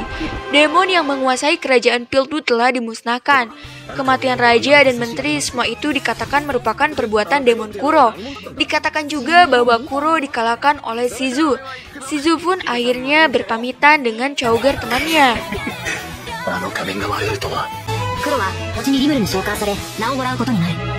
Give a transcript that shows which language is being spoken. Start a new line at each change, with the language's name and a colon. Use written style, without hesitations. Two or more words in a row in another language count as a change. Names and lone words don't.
Indonesian: Demon yang menguasai kerajaan Pildu telah dimusnahkan. Kematian raja dan menteri semua itu dikatakan merupakan perbuatan demon Kuro. Dikatakan juga bahwa Kuro dikalahkan oleh Shizu. Shizu pun akhirnya berpamitan dengan Chauger temannya.
Japanese: 黒は後にリムルに召喚され名をもらうことになる。